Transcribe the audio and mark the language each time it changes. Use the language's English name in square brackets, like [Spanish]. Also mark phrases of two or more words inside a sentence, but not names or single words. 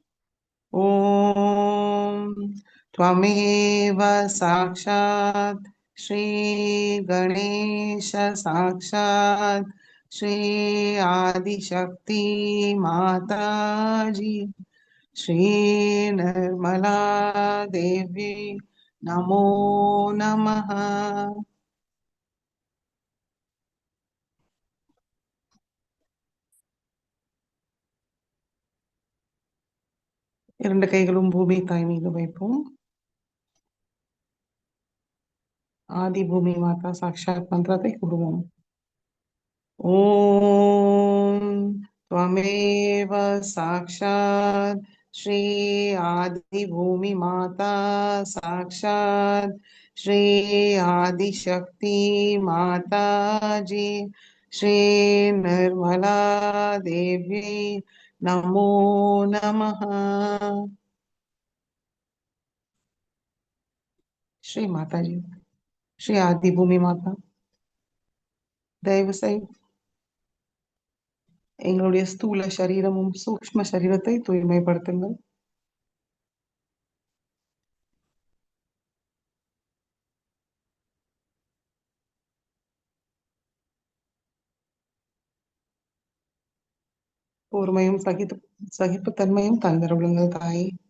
[Sanskrit] ॐ त्वमेव साक्षात् श्रीगणेश साक्षात् श्री आदिशक्ति माताजी श्री निर्मला देवी नमो नमः। [Tamil] இரண்டு கைகளும் பூமி தாய் மீது வைப்போம். [Sanskrit] आदि भूमि माता साक्षात् [Tamil] மந்திரத்தை கூறுவோம். [Sanskrit] ஓம் त्वमेव साक्षात् श्री आदि भूमि माता साक्षात् श्री आदिशक्ति माता जी श्री निर्मला देवी नमो नमः। श्री माता जी श्री आदि भूमि माता [Tamil] தயவு செய்து எங்களுடைய ஸ்தூல சரீரமும் சூக்ஷ்ம சரீரத்தை தூய்மைப்படுத்துங்கள். பொறுமையும் சகிப்புத்தன்மையும் தந்தருளுங்கள் தாயே.